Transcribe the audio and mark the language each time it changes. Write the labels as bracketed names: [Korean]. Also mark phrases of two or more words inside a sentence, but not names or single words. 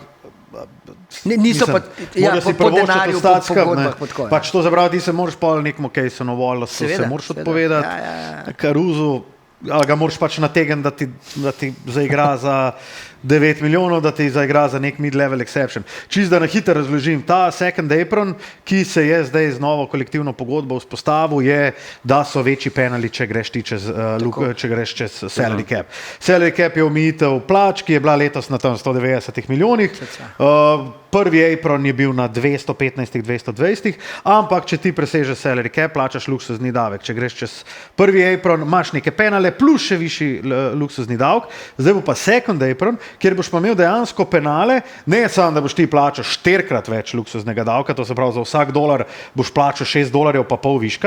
[Slovenian] Niso pa po denarju, po pogodbah. Pač to zapravi, ti se moraš pa nekmu Casonu Wallace se moraš odpovedati, Caruzu, ali ga moraš pač nategniti, da ti zaigra za 9 milijonov, da ti zaigra za nek [English] mid-level exception. [Slovenian] Čisto da na hitro razložim, ta [English] second apron, [Slovenian] ki se je zdaj z novo kolektivno pogodbo vzpostavil, je, da so večji penali, če greš ti čez [English] salary cap. Salary cap [Slovenian] je omejitev plač, ki je bila letos na tam 190 milijonih. Prvi apron je bil na 215-220, ampak če ti presežeš [English] salary cap, [Slovenian] plačaš luksuzni davek. Če greš čez prvi apron, imaš neke penale plus še višji luksuzni davek. Zdaj bo pa [English] second apron, [Slovenian] kjer boš pa imel dejansko penale, ne samo, da boš ti plačal 4-krat več luksuznega davka, to se pravi za vsak dolar boš plačal $6 pa pol viška.